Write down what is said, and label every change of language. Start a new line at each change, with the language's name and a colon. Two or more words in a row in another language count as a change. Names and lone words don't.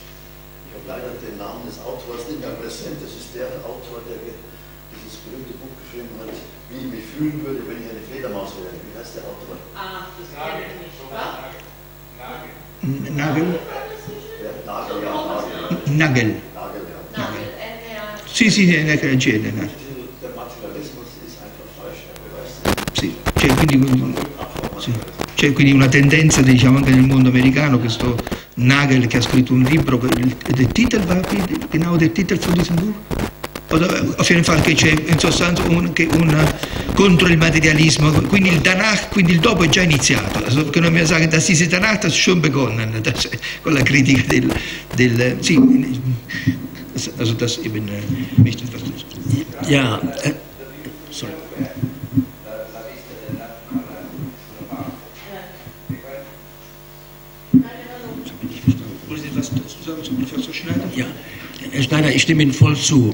German: Ich habe leider den Namen des Autors nicht mehr präsent. Das ist der Autor, der dieses berühmte Buch geschrieben hat, wie ich mich fühlen würde, wenn ich eine Fledermaus wäre. Wie heißt der Autor? Ah, das kenne ich nicht. Was? Nagel? Ja, Nagel, ja, Nagel. Nagel. Nagel, ja. Nagel,
Italian: Sì, nel genere.
German: Der Materialismus ist einfach falsch, er beweist
Italian: Sì, cioè, quindi, sì. C'è quindi una tendenza, diciamo, anche nel mondo americano, questo Nagel che ha scritto un libro, il titolo
German: genau der Titel von diesem Buch? Auf jeden Fall
Italian: che c'è in sostanza contro il materialismo, quindi il Danach, quindi il dopo è già iniziato, perché non mi sa che
German: da diese Danach das schon begonnen,
Italian: con la critica sì,
German: also das eben nicht etwas. Ja, sorry. Ja, Herr Schneider, ich stimme Ihnen voll zu.